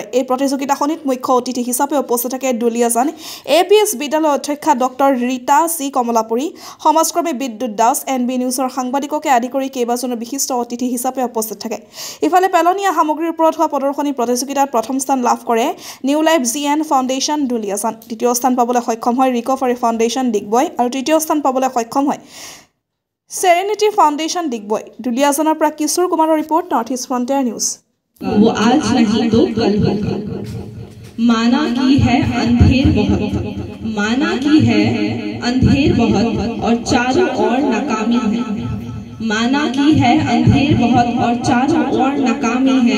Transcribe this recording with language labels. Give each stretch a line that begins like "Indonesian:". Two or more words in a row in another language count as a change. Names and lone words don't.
Assamese: এই প্ৰতিযোগিতাখনিত মুখ্য অতিথি হিচাপে উপস্থিত থাকে দুলিয়াজান APS বিদ্যালয়ৰ অধ্যক্ষা ডক্টৰ ৰীতা চি কমলাপুৰী, সমাজকৰ্মী বিদ্যুৎ দাস, NB নিউজৰ সাংবাদিককে আদি কৰি কেইবাজনো বিশিষ্ট অতিথি হিচাপে উপস্থিত থাকে। ইফালে পেলনীয়া সামগ্ৰীৰ ওপৰত হোৱা প্ৰদৰ্শনী প্ৰতিযোগিতাত প্ৰথম স্থান লাভ কৰে নিউ লাইফ GN ফাউণ্ডেশ্যন দুলিয়াজান, দ্বিতীয় স্থান পাবলৈ সক্ষম হয় ৰিকভাৰী ফাউণ্ডেশ্যন ডিগবৈ আৰু তৃতীয় স্থান পাবলৈ সক্ষম হয় सेरेनिटी फाउंडेशन डिगबৈ। दुलियाजाনৰ পৰা কিশোৰ কুমাৰৰ ৰিপৰ্ট, नॉर्थ ईस्ट फ्रंटियर न्यूज।
Hindi: वो आज नहीं तो कल होगा। माना की है अंधेर बहुत, माना की है अंधेर बहुत और चारों ओर नाकामी है। माना की है अंधेर बहुत और चारों ओर नाकामी है।